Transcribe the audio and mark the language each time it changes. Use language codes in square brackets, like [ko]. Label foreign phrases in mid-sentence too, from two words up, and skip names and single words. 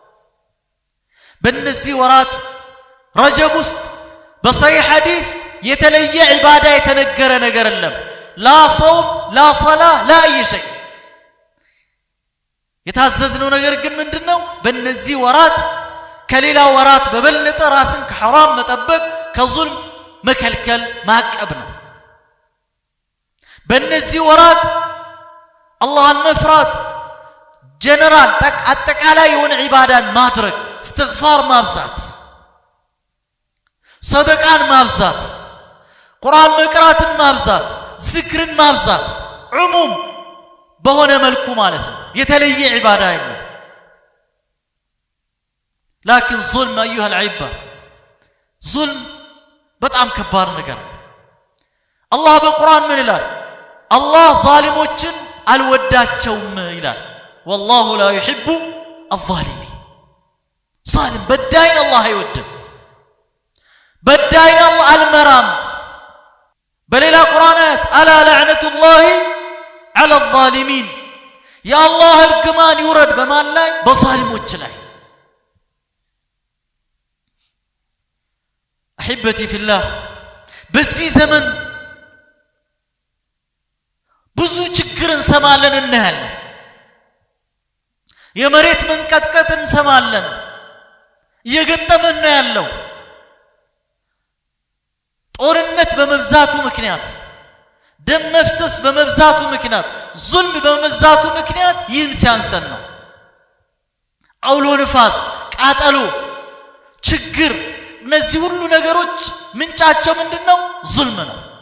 [am] በእነዚህ ወራት ረጀብ ውስጥ በሰሂህ ሐዲስ የተለየ ዒባዳ የተነገረ ነገር የለም [ar] لا صوم لا صلاة لا أي شيء [am] የታዘዝነው ነገር ግን ምንድነው በእነዚህ ወራት ከሌላ ወራት በበለጠ ራስን ከሐራም መጠበቅ ከዙልም መከልከል ማቀብ ነው በእነዚህ ወራት አላህን መፍራት ጀነራል አጠቃላይ የሆነ ዒባዳን ማድረግ استغفار ማብዛት ሰደቃን ማብዛት ቁርአን መቅራትን ማብዛት ذكرን ማብዛት ዑሙም በሆነ መልኩ ማለት ነው የተለየ ዒባዳ አይደለም [ar] لكن ظلم ايها العباد ظلم [am] በጣም ከባድ ነገር ነው አላህ በቁርአን ምን ይላል አላህ ዛሊሞችን አልወዳቸውም ይላል [ar] والله لا يحب الظالمين ظالم [am] በዳይን አላህ አይወድም በዳይን አላህ አልመራም በሌላ ቁርአን አላ [ar] لعنة الله على الظالمين يا الله [am] እርግማን ይውረድ በማን ላይ በዛሊሞች ላይ [ar] احبتي في الله [am] በዚህ ዘመን ብዙ ችግር እንሰማለን እናያለን የመሬት መንቀጥቀጥ እንሰማለን እየገጠመን ነው ያለው ጦርነት በመብዛቱ ምክንያት ደም መፍሰስ በመብዛቱ ምክንያት ዙልም በመብዛቱ ምክንያት ይህም ሲያንሰን ነው አውሎ ንፋስ ቃጠሎ ችግር እነዚህ ሁሉ ነገሮች ምንጫቸው ምንድነው ዙልም ነው